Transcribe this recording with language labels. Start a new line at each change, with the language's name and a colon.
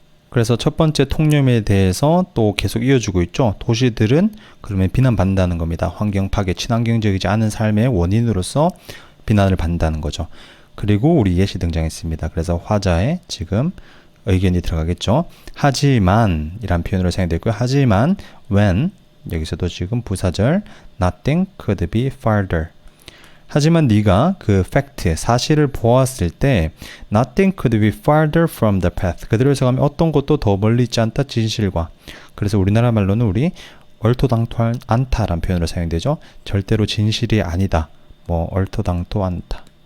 Korean: 그래서 첫 번째 통념에 대해서 또 계속 이어주고 있죠. 도시들은 그러면 비난받는다는 겁니다. 환경 파괴, 친환경적이지 않은 삶의 원인으로서 비난을 받는다는 거죠. 그리고 우리 예시 등장했습니다. 그래서 화자에 지금 의견이 들어가겠죠. 하지만 이란 표현으로 사용되고요. 하지만
English: when,
Korean: 여기서도 지금 부사절
English: nothing could be farther.
Korean: 하지만 네가 그 fact, 사실을 보았을 때
English: nothing could be farther from the path.
Korean: 그대로 해석하면 어떤 것도 더 멀리 있지 않다, 진실과. 그래서 우리나라 말로는 우리 얼토당토 않다라는 표현으로 사용되죠. 절대로 진실이 아니다. 뭐 얼토당토 않다.